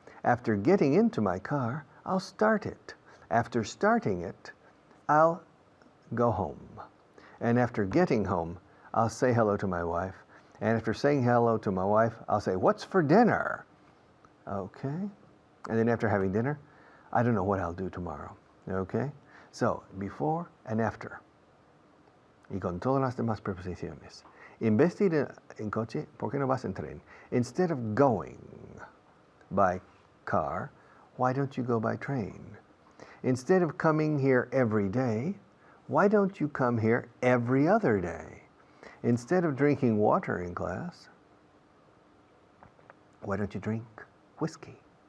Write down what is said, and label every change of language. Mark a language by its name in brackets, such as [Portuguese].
[English] After getting into my car, I'll start it. After starting it, I'll go home. And after getting home, I'll say hello to my wife. And after saying hello to my wife, I'll say, "What's for dinner?" Okay. And then after having dinner, I don't know what I'll do tomorrow. Okay. So, before and after. [Spanish] Y con todas las demás preposiciones. En vez de ir en coche, ¿por qué no vas en tren? [English] Instead of going by car, why don't you go by train? Instead of coming here every day, why don't you come here every other day? Instead of drinking water in class, why don't you drink whiskey?